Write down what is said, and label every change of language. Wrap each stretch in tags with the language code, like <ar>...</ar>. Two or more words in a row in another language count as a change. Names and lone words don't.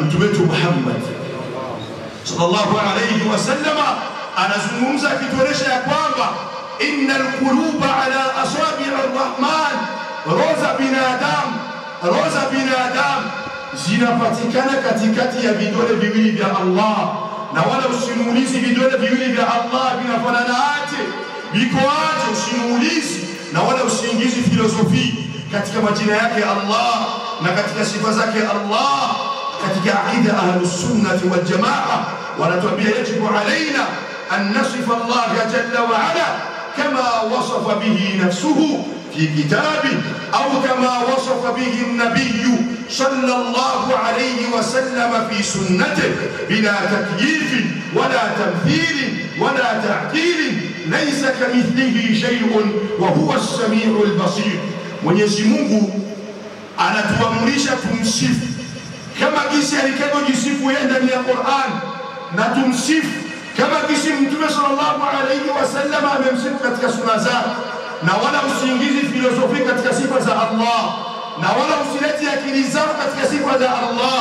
<sw>Na Mtume wetu Muhammad</sw> <ar>صلى الله عليه وسلم</ar> <sw>anazungumza akituonesha ya kwamba</sw> <ar>إن القلوب على أصابع الرحمن,</ar> <sw>roho za binadamu zinapatikana katikati ya vidole viwili vya Allah, na wala usimuulizi vidole viwili vya Allah vinafanana aje, biko aje, usimuulizi na wala usiingizi filosofi katika majina yake Allah na katika sifa zake Allah.</sw> <ar>Katika عقيدة أهل السنة والجماعة wanatuambia يجب علينا أن نصف الله جل وعلا كما وصف به نفسه في كتابه أو كما وصف به النبي صلى الله عليه وسلم في سنته بلا تكييف ولا تمثيل ولا تعطيل ليس كمثله شيء وهو السميع البصير.</ar> <sw>Mwenyezi Mungu anatuamrisha tumsifu kama jinsi alivyojisifu yeye ndani ya Qur'an, na tumsifu kama jinsi Mtume</sw> <ar>صلى الله عليه وسلم</ar> <sw>amemsifu katika sunna zake, na wala usiingizi filosofi katika sifa za Allah, na wala usileti akili zako katika sifa za Allah.</sw>